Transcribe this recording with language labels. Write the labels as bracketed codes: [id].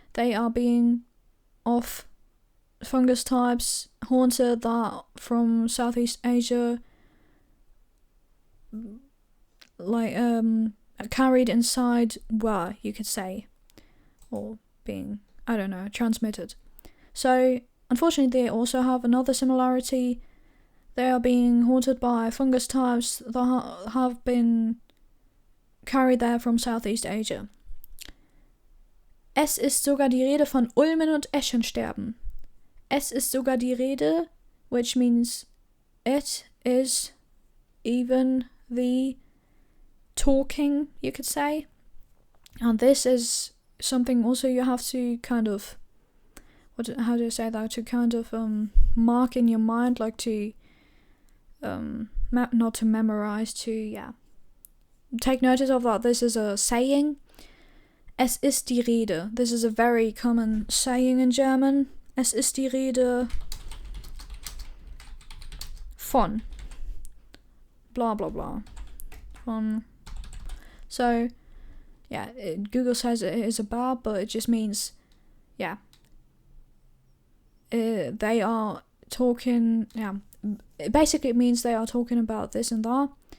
[en] They are being of fungus types haunted that from Southeast Asia, like carried inside were, you could say, or being, I don't know, transmitted. So unfortunately, they also have another similarity. They are being haunted by fungus types that have been carried there from Southeast Asia. [de] Es ist sogar die Rede von Ulmen und Eschensterben. Es ist sogar die Rede, [en] which means it is even the talking, you could say. And this is something also you have to kind of, how do I say that? To kind of mark in your mind, like to, not to memorize, to, take notice of that. This is a saying. [de] Es ist die Rede. [en] This is a very common saying in German. [de] Es ist die Rede von blah blah blah. Von. [en] So, Google says it is about, but it just means, they are talking, basically it means they are talking about this and that.